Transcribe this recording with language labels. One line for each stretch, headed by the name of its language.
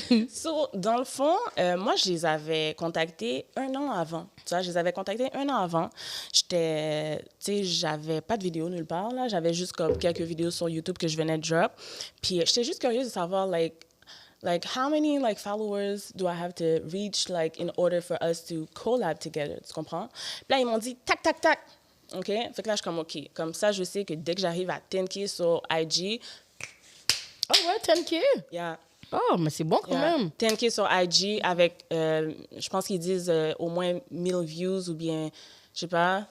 French: So, dans le fond, moi, je les avais contactés 1 an avant. Tu vois, je les avais contactés 1 an avant. Tu sais, j'avais pas de vidéo nulle part, là. J'avais juste comme quelques vidéos sur YouTube que je venais de drop. Puis, j'étais juste curieuse de savoir,
English: like, how many, like, followers do I have to reach, like, in order for us to collab together?
French: Tu comprends? Puis là, ils m'ont dit, tac, tac, tac. OK? Fait que là, je suis comme, OK. Comme ça, je sais que dès que j'arrive à 10K sur IG... Oh, ouais, 10K?
English: Yeah.
French: Oh, mais c'est bon quand même. 10K sur IG avec, je pense qu'ils disent au moins 1000 views ou bien, je sais pas.